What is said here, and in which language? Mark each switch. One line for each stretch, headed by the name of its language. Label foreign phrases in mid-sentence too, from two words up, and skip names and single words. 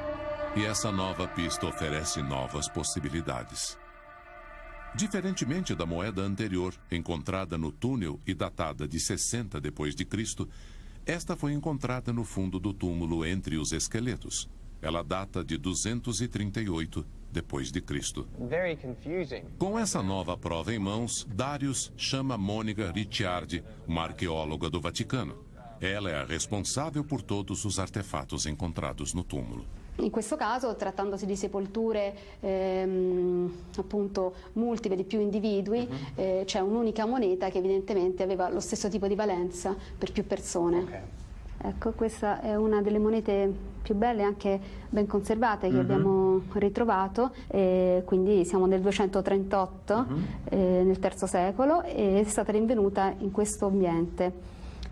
Portuguese: E essa nova pista oferece novas possibilidades. Diferentemente da moeda anterior, encontrada no túnel e datada de 60 d.C., esta foi encontrada no fundo do túmulo entre os esqueletos. Ela data de 238 d.C.
English: Very confusing.
Portuguese: Com essa nova prova em mãos, Darius chama Monica Ricciardi, uma arqueóloga do Vaticano. Ela é a responsável por todos os artefatos encontrados no túmulo.
Italian: In questo caso, trattandosi di sepolture appunto multiple di più individui, c'è un'unica moneta che evidentemente aveva lo stesso tipo di valenza per più persone. Okay. Ecco, questa è una delle monete più belle e anche ben conservate che abbiamo ritrovato, quindi siamo nel 238, nel III secolo, e è stata rinvenuta in questo ambiente.